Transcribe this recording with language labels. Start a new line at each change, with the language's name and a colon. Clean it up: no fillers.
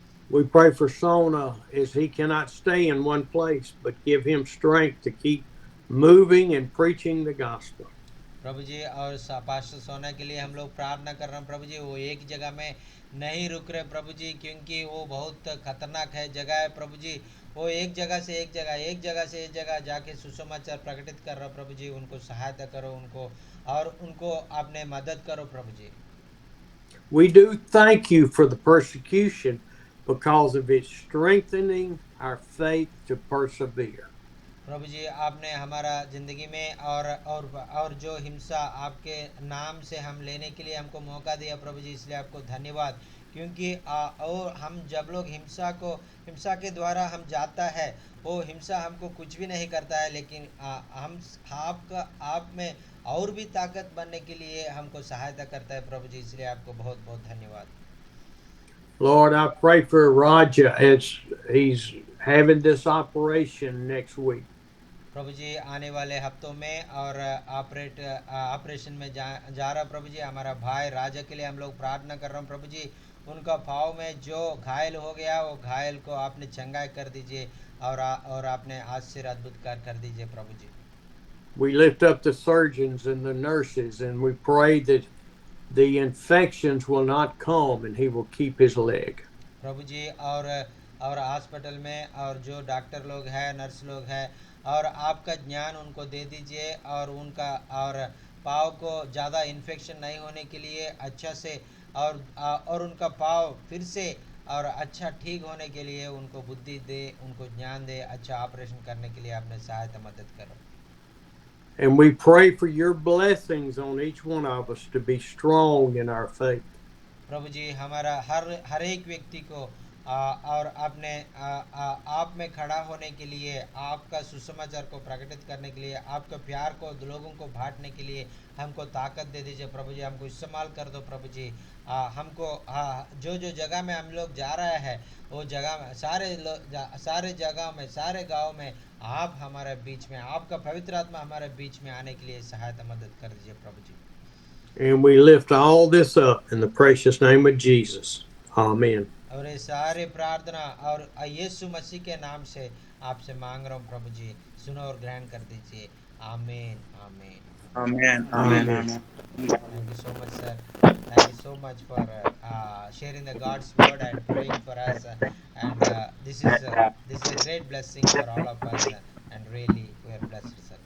English: We pray for Sona as he cannot stay in one place, but give him strength to keep moving and preaching the gospel.
Hindi: प्रभु जी और pastor सोना के लिए हम लोग प्रार्थना कर रहे हैं प्रभु जी, वो एक जगह में नहीं रुक रहे प्रभु जी, क्योंकि वो बहुत खतरनाक है जगह है प्रभु जी। वो एक जगह से एक जगह जाके सुसमाचार प्रकटित कर रहे प्रभु जी। उनको सहायता करो, उनको आपने मदद करो प्रभु जी।
English: We do thank you for the persecution because of it strengthening our faith to persevere.
Hindi: प्रभु जी, आपने हमारा ज़िंदगी में और जो हिंसा आपके नाम से हम लेने के लिए हमको मौका दिया प्रभु जी, इसलिए आपको धन्यवाद। क्योंकि और हम जब लोग हिंसा के द्वारा हम जाता है, वो हिंसा हमको कुछ भी नहीं करता है, लेकिन हम आप में और भी ताकत बनने के लिए हमको सहायता करता है प्रभु जी, इसलिए आपको बहुत बहुत धन्यवाद।
English: Lord, I pray for Raja as he's having this operation next week.
Hindi: प्रभु जी, आने वाले हफ्तों में और ऑपरेशन में जा रहा प्रभु जी, हमारा भाई राजा के लिए हम लोग प्रार्थना कर रहे हैं प्रभु जी। उनका पाँव में जो घायल हो गया, वो घायल को आपने चंगाई कर दीजिए और आपने आश्चर्य अद्भुत कर दीजिए प्रभु जी।
English: We lift up the surgeons and the nurses, and we pray that the infections will not come and he will keep his leg.
Hindi: प्रभु जी और हॉस्पिटल में और जो डॉक्टर लोग हैं, नर्स लोग हैं, और आपका ज्ञान उनको दे दीजिए और उनका और पाँव को ज़्यादा इन्फेक्शन नहीं होने के लिए अच्छा से और उनका पाव फिर से और अच्छा ठीक होने के लिए उनको बुद्धि दे, उनको ज्ञान दे, अच्छा ऑपरेशन करने के लिए अपने सहायता मदद करो।
English: And we pray for your blessings on each one of us to be strong in our faith.
Hindi: प्रभु जी हमारा हर एक व्यक्ति को और अपने आप में खड़ा होने के लिए, आपका सुसमाचार को प्रकटित करने के लिए, आपके प्यार को लोगों को बांटने के लिए हमको ताकत दे दीजिए प्रभु जी। हमको इस्तेमाल कर दो प्रभु जी। हमको जो जो जगह में हम लोग जा रहे हैं वो जगह में सारे जगह में, सारे गांव में आप हमारे बीच में, आपका पवित्र आत्मा हमारे बीच में आने के लिए सहायता मदद कर दीजिए प्रभु जी।
English: And we lift all this up in the precious name of Jesus. Amen.
Hindi: और ये सारे प्रार्थना और यीशु मसीह के नाम से आपसे मांग रहा हूँ प्रभु जी, सुनो और ग्रहण कर दीजिए। आमीन आमीन।
English: Amen. Amen. Thank you so much, sir. Thank you so much for sharing the God's word and praying for us. And this is a great blessing for all of us. And really, we are blessed, sir.